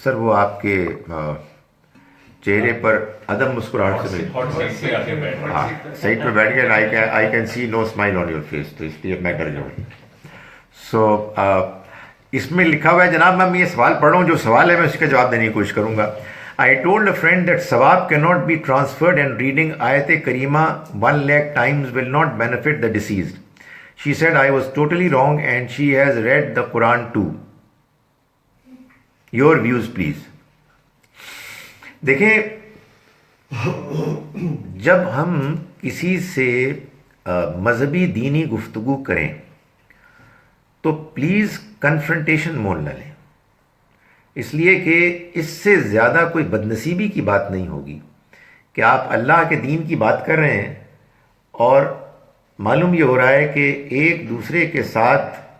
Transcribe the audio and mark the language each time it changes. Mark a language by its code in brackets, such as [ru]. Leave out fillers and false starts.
[ur] سر وہ آپ کے چہرے پر عدم مسکراہٹ سے ہاں سیٹ پہ بیٹھ گئے. [en] I can see no smile on your face, [ur] تو اس لیے میں ڈر گیا ہوں. سو اس میں لکھا ہوا ہے جناب، میں یہ سوال پڑھ رہا ہوں، جو سوال ہے میں اس کا جواب دینے کی کوشش کروں گا. [en] I told a friend that sawab cannot be transferred and reading Ayat Karima 1 lakh times will not benefit the deceased. She said I was totally wrong and she has read the Quran too. Your views, please. [ur] دیکھیں، جب ہم کسی سے مذہبی دینی گفتگو کریں تو پلیز کنفرنٹیشن مول نہ لیں، اس لیے کہ اس سے زیادہ کوئی بدنصیبی کی بات نہیں ہوگی کہ آپ اللہ کے دین کی بات کر رہے ہیں اور معلوم یہ ہو رہا ہے کہ ایک دوسرے کے ساتھ